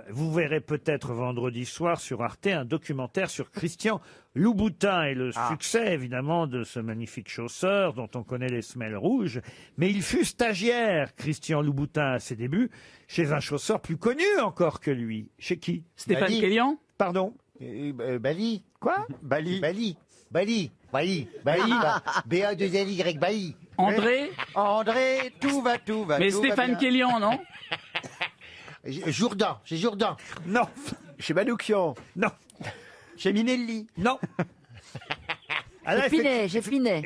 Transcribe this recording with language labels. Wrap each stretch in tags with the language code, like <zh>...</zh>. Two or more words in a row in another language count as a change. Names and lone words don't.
<fr>Vous verrez peut-être vendredi soir sur Arte un documentaire sur Christian Louboutin et le succès évidemment de ce magnifique chausseur dont on connaît les semelles rouges. Mais il fut stagiaire, Christian Louboutin, à ses débuts, chez un chausseur plus connu encore que lui. Chez qui? Stéphane Bali. Kélian. Pardon? Bali. Quoi? Bali. Bali. Bali. Bali. Bali. B-A-2-L-Y. Bali. André. André, tout va Mais tout va Stéphane bien. Kélian, non? Jourdan, chez Jourdan. Non. Chez Manoukian. Non. Chez Minelli. Non. Ah là, Chez Pinet, chez Pinet.</fr>